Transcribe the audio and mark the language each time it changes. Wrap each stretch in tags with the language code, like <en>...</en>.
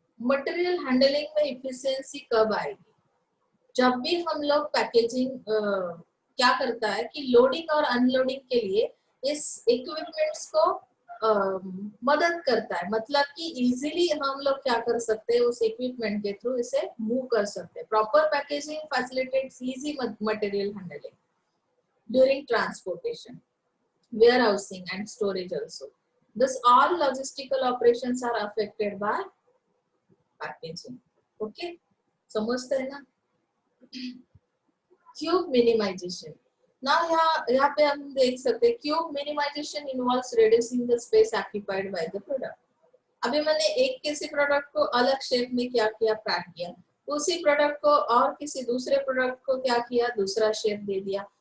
<hi>Material handling में efficiency कब आएगी, जब भी हम लोग पैकेजिंग क्या करता है कि लोडिंग और अनलोडिंग के लिए इस इक्विपमेंट्स को मदद करता है, मतलब कि इजीली हम लोग क्या कर सकते हैं, उस इक्विपमेंट के थ्रू इसे मूव कर सकते हैं।</hi> <en>Proper packaging facilitates easy material handling during transportation, warehousing and storage also. Thus all logistical operations are affected by packaging.</en> <hi>Okay, समझते हैं ना।</hi> <en>cube minimization,</en> <hi>ना यहाँ पे हम देख सकते हैं</hi> <en>Cube minimization involves reducing the space occupied by the product.</en> <hi>अभी मैंने एक किसी प्रोडक्ट को अलग शेप में क्या किया, पैक किया, उसी प्रोडक्ट को और किसी दूसरे प्रोडक्ट को क्या किया, दूसरा शेप दे दिया।</hi>